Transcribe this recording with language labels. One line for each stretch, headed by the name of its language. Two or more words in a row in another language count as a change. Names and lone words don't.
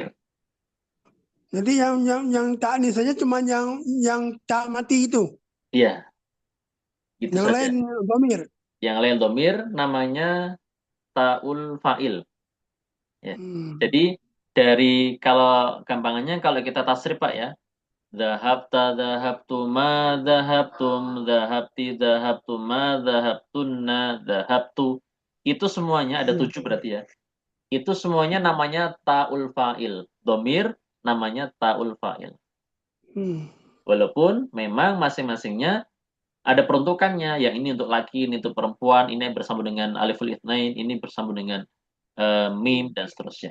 Indonesian: jadi yang ta'nis saja cuma yang tak mati itu. Iya, gitu Yang saja. lain zamir. Yang lain domir namanya
Arabic: تاء الفاعل.
Indonesian: Ya. Hmm. Jadi dari kalau gampangannya kalau kita tasrif Pak ya,
Arabic: ذهبتَ، ذهبتما، ذهبتم، ذهبتِ، ذهبتما، ذهبتنّ، ذهبتُ.
Indonesian: Itu semuanya ada Hmm. 7 berarti ya. Itu semuanya namanya
Arabic: تاء الفاعل.
Indonesian: Domir namanya
Arabic: تاء الفاعل. Hmm.
Indonesian: Walaupun memang masing-masingnya ada peruntukannya. Yang ini untuk laki, ini untuk perempuan, ini bersambung dengan
Arabic: ألف الاثنين,
Indonesian: ini bersambung dengan mim dan seterusnya.